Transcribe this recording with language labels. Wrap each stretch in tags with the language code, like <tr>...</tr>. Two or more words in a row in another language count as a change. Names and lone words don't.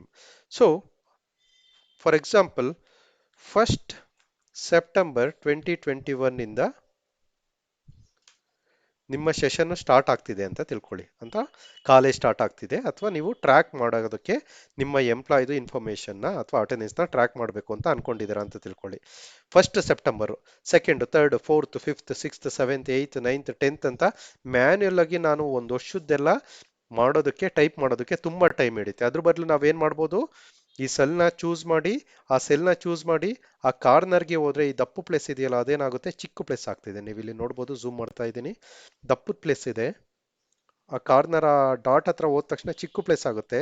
<en>So for example</en> <kn>1st ಸೆಪ್ಟೆಂಬರ್ 2021 ಇಂದ ನಿಮ್ಮ</kn> <en>session start</en> <kn>ಆಗ್ತಿದೆ ಅಂತ ತಿಳ್ಕೊಳ್ಳಿ, ಅಂತ</kn> <en>college start</en> <kn>ಆಗ್ತಿದೆ, ಅಥವಾ ನೀವು ಟ್ರ್ಯಾಕ್ ಮಾಡೋದಕ್ಕೆ ನಿಮ್ಮ ಎಂಪ್ಲಾಯ್ದು ಇನ್ಫಾರ್ಮೇಷನ್ನ ಅಥವಾ ಅಟೆಂಡೆನ್ಸ್ನ ಟ್ರ್ಯಾಕ್ ಮಾಡಬೇಕು ಅಂತ ಅನ್ಕೊಂಡಿದ್ದೀರಾ ಅಂತ ತಿಳ್ಕೊಳ್ಳಿ. 1st ಸೆಪ್ಟೆಂಬರು, 2nd, 3rd, 4th, 5th, 6th, 7th, 8th, 9th, 10th ಅಂತ ಮ್ಯಾನ್ಯುಯಲ್ ಆಗಿ ನಾನು ಒಂದು ವರ್ಷದ್ದೆಲ್ಲ ಮಾಡೋದಕ್ಕೆ, ಟೈಪ್ ಮಾಡೋದಕ್ಕೆ ತುಂಬ ಟೈಮ್ ಹಿಡಿತೆ. ಅದ್ರ ಬದಲು ನಾವೇನು ಮಾಡ್ಬೋದು, ಈ ಸೆಲ್ನ ಚೂಸ್ ಮಾಡಿ, ಆ ಕಾರ್ನರ್ಗೆ ಹೋದ್ರೆ ಈ ದಪ್ಪು ಪ್ಲೇಸ್ ಇದೆಯಲ್ಲ ಅದೇನಾಗುತ್ತೆ, ಚಿಕ್ಕ ಪ್ಲೇಸ್ ಆಗ್ತಿದೆ. ನೀವು ಇಲ್ಲಿ ನೋಡ್ಬೋದು, ಝೂಮ್ ಮಾಡ್ತಾ ಇದ್ದೀನಿ, ದಪ್ಪದ ಪ್ಲೇಸ್ ಇದೆ. ಆ ಕಾರ್ನರ್ ಆ ಡಾಟ್ ಹತ್ರ ಹೋದ ತಕ್ಷಣ ಚಿಕ್ಕ ಪ್ಲೇಸ್ ಆಗುತ್ತೆ.</kn>